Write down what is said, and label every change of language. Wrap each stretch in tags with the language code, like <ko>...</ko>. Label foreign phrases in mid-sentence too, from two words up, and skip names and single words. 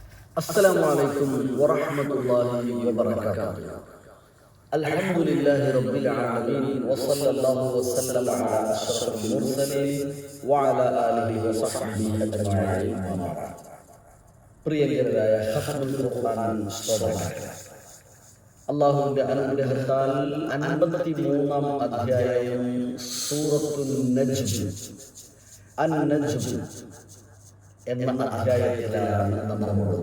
<ar>السلام عليكم ورحمة الله وبركاته. الحمد لله رب العالمين وصلى الله وسلم على أشرف المرسلين وعلى آله وصحبه أجمعين.</ar> <ml>പ്രിയങ്കരായ ഖത്മുൽ ഖുർആൻ ശ്രോതാക്കളെ, അല്ലാഹുവിന്റെ അനുഗ്രഹത്താൽ 53-ാം അധ്യായം സൂറത്തുൻ നജ്ം അൻ-നജ്ം എന്ന അധ്യായത്തിലാണ് നമ്മളുള്ളത്.</ml>